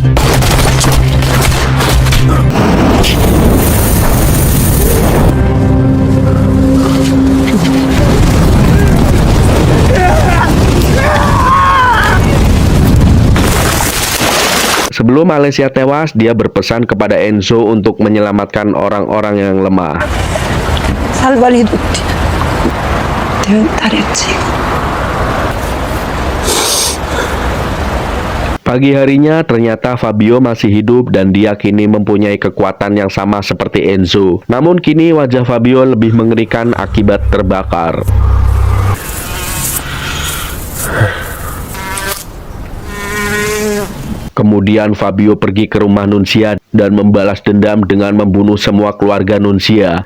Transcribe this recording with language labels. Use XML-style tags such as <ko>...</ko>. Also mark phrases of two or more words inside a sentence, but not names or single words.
<id>Sebelum Alessia tewas, dia berpesan kepada Enzo untuk menyelamatkan orang-orang yang lemah.</id> <it>Salvali tutti. Diventare zio.</it> <id>Pagi harinya ternyata Fabio masih hidup dan dia kini mempunyai kekuatan yang sama seperti Enzo. Namun kini wajah Fabio lebih mengerikan akibat terbakar. Kemudian Fabio pergi ke rumah Nunzia dan membalas dendam dengan membunuh semua keluarga Nunzia.</id>